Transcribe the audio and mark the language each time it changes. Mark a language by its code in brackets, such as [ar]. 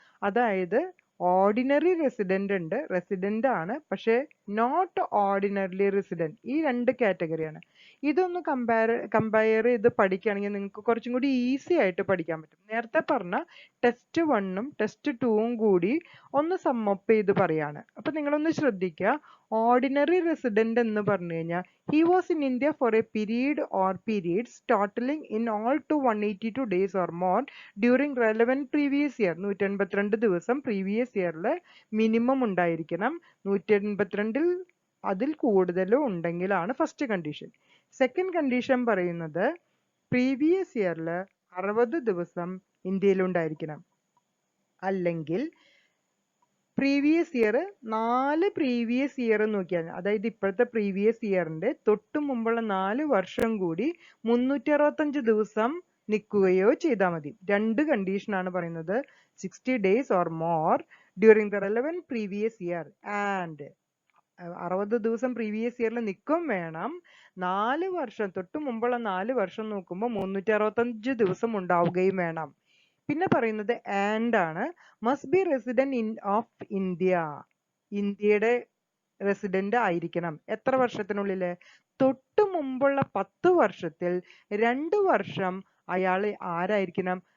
[ml] അതായത് ordinary resident ഉണ്ട്, resident ആണ്, പക്ഷേ നോട്ട് ഓർഡിനറിലി റെസിഡന്റ്, ഈ 2 കാറ്റഗറിയാണ്. ഇതൊന്ന് കമ്പയർ ചെയ്ത് പഠിക്കുകയാണെങ്കിൽ നിങ്ങൾക്ക് കുറച്ചും കൂടി ഈസി ആയിട്ട് പഠിക്കാൻ പറ്റും. നേരത്തെ പറഞ്ഞ ടെസ്റ്റ് 1ഉം ടെസ്റ്റ് 2ഉം കൂടി ഒന്ന് സമ്മപ്പ് ചെയ്ത് പറയാണ്. അപ്പൊ നിങ്ങളൊന്ന് ശ്രദ്ധിക്കുക. ഓർഡിനറി റെസിഡന്റ് എന്ന് പറഞ്ഞു കഴിഞ്ഞാൽ [en] he was in India for a period or periods totaling in all to 182 days or more during relevant previous year. [ml] 182 ദിവസം പ്രീവിയസ് ഇയറിൽ മിനിമം ഉണ്ടായിരിക്കണം. 182-ൽ അതിൽ കൂടുതലും ഉണ്ടെങ്കിലാണ് ഫസ്റ്റ് കണ്ടീഷൻ. സെക്കൻഡ് കണ്ടീഷൻ പറയുന്നത് പ്രീവിയസ് ഇയറിൽ 60 ദിവസം ഇന്ത്യയിൽ ഉണ്ടായിരിക്കണം. അല്ലെങ്കിൽ പ്രീവിയസ് ഇയർ 4 പ്രീവിയസ് ഇയർ നോക്കിയാൽ, അതായത് ഇപ്പോഴത്തെ പ്രീവിയസ് ഇയറിന്റെ തൊട്ട് മുമ്പുള്ള 4 വർഷം കൂടി 365 ദിവസം നിൽക്കുകയോ ചെയ്താൽ മതി. രണ്ട് കണ്ടീഷനാണ് പറയുന്നത്. [en] 60 days or more during the relevant previous year and [ml] 60 ദിവസം പ്രീവിയസ് ഇയറിൽ നിൽക്കും വേണം. 4 വർഷം തൊട്ട് മുമ്പുള്ള 4 വർഷം നോക്കുമ്പോൾ 365 ദിവസം ഉണ്ടാവുകയും വേണം. പിന്നെ പറയുന്നത് ആൻഡ് ആണ്. [en] Must be resident of India. [ml] ഇന്ത്യയുടെ റെസിഡന്റ് ആയിരിക്കണം. എത്ര വർഷത്തിനുള്ളില്? തൊട്ട് മുമ്പുള്ള 10 വർഷത്തിൽ 2 വർഷം അയാൾ ആരായിരിക്കണം?